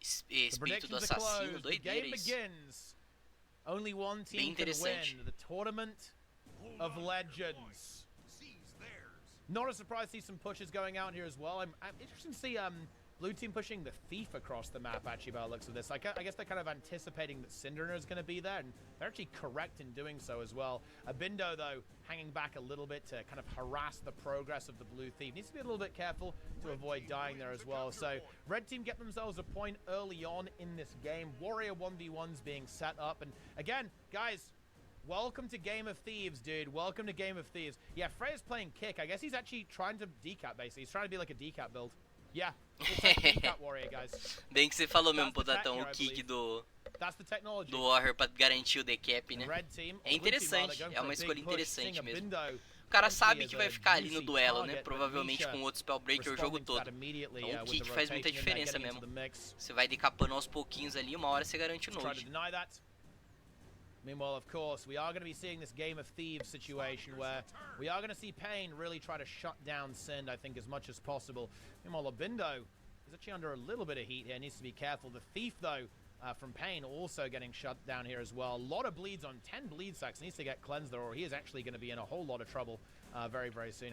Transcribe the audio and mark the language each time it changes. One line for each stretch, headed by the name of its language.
Portuguese: Espírito do Assassino, doideira isso.
English: Only one team can win the Tournament of Legends. Not a surprise to see some pushes going out here as well. I'm interested to see blue team pushing the Thief across the map, actually, by the looks of this. I guess they're kind of anticipating that Syndrana is going to be there, and they're actually correct in doing so as well. Abindo, though, hanging back a little bit to kind of harass the progress of the blue Thief. Needs to be a little bit careful to avoid dying there as well. So, red team get themselves a point early on in this game. Warrior 1v1s being set up, and again, guys, welcome to Game of Thieves, dude. Welcome to Game of Thieves. Yeah, Freya's playing Kick. I guess he's actually trying to decap, basically. He's trying to be like a decap build. Yeah, we'll take that warrior, guys.
Portuguese: Bem que você falou mesmo, Potatão, o kick do Warrior pra garantir o decap, né? É interessante, é uma escolha interessante mesmo. O cara sabe que vai ficar ali no duelo, né? Provavelmente com outro Spellbreaker o jogo todo. Então o kick faz muita diferença mesmo. Você vai decapando aos pouquinhos ali, uma hora você garante o node.
English: Meanwhile, of course, we are going to be seeing this Game of Thieves situation where we are going to see Pain really try to shut down Sind, I think, as much as possible. Meanwhile, Labindo is actually under a little bit of heat here, needs to be careful. The Thief, though, from Pain also getting shut down here as well. A lot of bleeds on 10 bleed sacks, needs to get cleansed there, or he is actually going to be in a whole lot of trouble very, very soon.